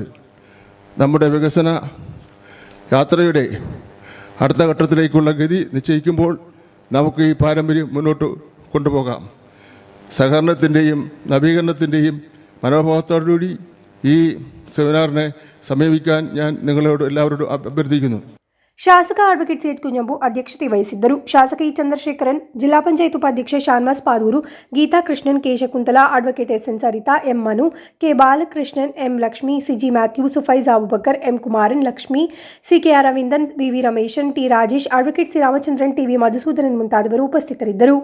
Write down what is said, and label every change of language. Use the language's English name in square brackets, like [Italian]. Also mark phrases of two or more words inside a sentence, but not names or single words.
[Malayalam] നമ്മുടെ വികസന യാത്രയുടെ അടുത്ത ഘട്ടത്തിലേക്കുള്ള ഗതി നിശ്ചയിക്കുമ്പോൾ നമുക്ക് ഈ പാരമ്പര്യം മുന്നോട്ട് കൊണ്ടുപോകാം. സഹകരണത്തിൻ്റെയും നവീകരണത്തിൻ്റെയും മനോഭാവത്തോടുകൂടി ഈ സെമിനാറിനെ സമീപിക്കാൻ ഞാൻ നിങ്ങളോട് എല്ലാവരോടും അഭ്യർത്ഥിക്കുന്നു. [Kannada] ಶಾಸಕ ಅಡ್ವೊಕೇಟ್ ಸಿ ಎಚ್ ಕುಂಜಂಬು ಅಧ್ಯಕ್ಷತೆ ವಹಿಸಿದ್ದರು. ಶಾಸಕ ಇ ಚಂದ್ರಶೇಖರನ್, ಜಿಲ್ಲಾ ಪಂಚಾಯತ್ ಉಪಾಧ್ಯಕ್ಷ ಶಾನ್ವಾಸ್ ಪಾದೂರು, ಗೀತಾ ಕೃಷ್ಣನ್, ಕೆ ಶಕುಂತಲಾ, ಅಡ್ವೊಕೇಟ್ ಎಸ್ ಎನ್ ಸರಿತಾ, ಎಂ ಮನು, ಕೆ ಬಾಲಕೃಷ್ಣನ್, ಎಂ ಲಕ್ಷ್ಮಿ, ಸಿಜಿ ಮ್ಯಾಥ್ಯೂ, ಸುಫೈಜ್ ಅಬುಬಕರ್, ಎಂ ಕುಮಾರನ್, ಲಕ್ಷ್ಮಿ, ಸಿ ಕೆ ಅರವಿಂದನ್, ವಿ ರಮೇಶನ್, ಟಿ ರಾಜೇಶ್, ಅಡ್ವೊಕೇಟ್ ಸಿ ರಾಮಚಂದ್ರನ್, ಟಿ ವಿ ಮಧುಸೂದನನ್ ಮುಂತಾದವರು ಉಪಸ್ಥಿತರಿದ್ದರು.